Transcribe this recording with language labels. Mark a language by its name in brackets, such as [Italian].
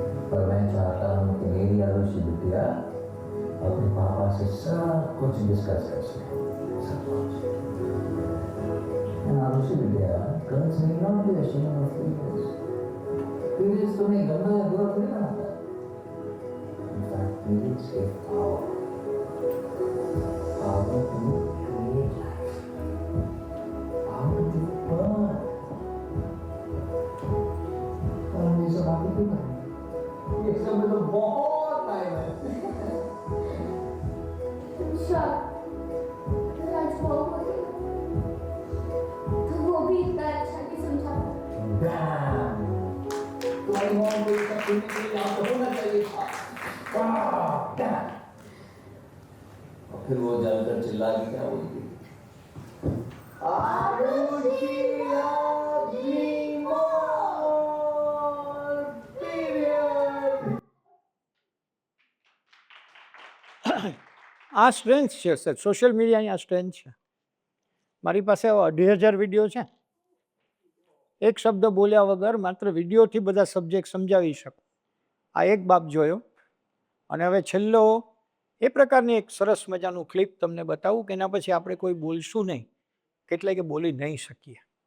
[Hindi] पर मैं चाहता हूँ कि मेरी आदर्शी बिटिया अपने पापा से सब कुछ डिस्कस कर सके, सब कुछ। [English] आदर्शी बिटिया गर्ल्स में not be ashamed of feelings। [Hindi] feelings तुम्हें गंदा या बुरा थोड़ी बनाता है। [English] In fact, feelings give power to create life, power to burn। [Hindi] और ये सब आगे क्यों करें? ये सब में तो बहुत टाइम है। श्योर, अगर आज वो होती तो वो भी इतना अच्छा नहीं समझा पाती। [English] Damn! [Hindi] तुम्हारी मॉम को ये सब सुनने के लिए यहाँ पे होना चाहिए था। [English] Damn! [Hindi] और फिर वो जलकर चिल्ला के क्या बोलती? [English] Aarushi loves me more, period. [Gujarati] આ સ્ટ્રેન્થ છે સર, સોશિયલ મીડિયાની આ સ્ટ્રેન્થ છે. મારી પાસે 2,500 વિડીયો છે. એક શબ્દ બોલ્યા વગર માત્ર વિડીયોથી બધા સબ્જેક્ટ સમજાવી શકો. આ એક બાપ જોયો. અને હવે છેલ્લો એ પ્રકારની એક સરસ મજાનું ક્લિપ તમને બતાવું કે એના પછી આપણે કોઈ બોલશું નહીં, કેટલાય કે બોલી નહીં શકીએ.